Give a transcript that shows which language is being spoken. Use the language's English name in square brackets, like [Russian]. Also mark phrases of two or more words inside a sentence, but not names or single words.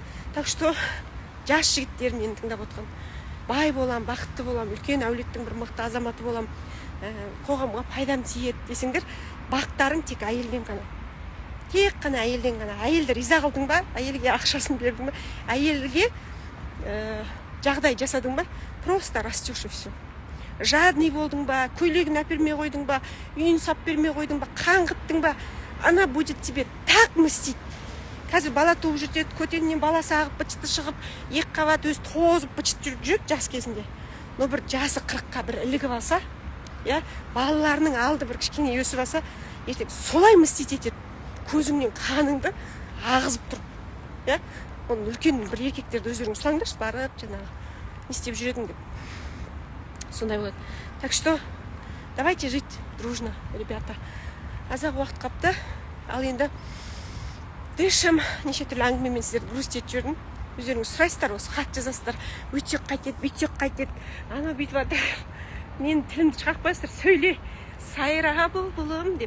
[Russian] Так что [Kazakh] жас жігіттер мені тыңдап отқан. Бай болам, бақытты болам, үлкен әулеттің бір мықты азаматы болам, қоғамға пайдам тиеді десеңдер, бақыттарың тек әйелден ғана. Тек қана әйелден ғана. Әйелді риза қылдың ба, әйелге ақшасын бердің ба, әйелге жағдай жасадың ба, [Russian] просто растешь и все. [Kazakh] Жадный болдың ба, көйлегін әпермей қойдың ба, үйін сап бермей қойдың ба, қаңғыттың ба, [Russian] она будет тебе так мстить. [Kazakh] Қазір бала туып жүреді, көтенінен баласы ағып, бычыты шығып, екі қабат өз тозып, бычыт жүреді жас кезінде. Но бір жасы 40-қа бір ілігіп алса, балаларының алды бір кішкене өсіп алса, ертең солай мстить етеді. Көзіңнен қаныңды ағызып тұрып. Оның үлкен бір еркектерді өздерің сұраңдаршы, барып, жаңағы не істеп жүредің деп. Сондай болады. [Russian] Так что давайте жить дружно, ребята. [Kazakh] Азақ уақыт қапты, ал енді дышым, неше түрлі әңгімемен сіздерді өрістетіп жүрдім. Өздеріңіз сұрайсыздар, осы хат жазасыздар, өйтсек қайтеді, бүйтсек қайтеді, анау бүйтіп жатыр. Менің тілімді шығарып қойсыздар, сөйле, сайра бұлбұлым деп.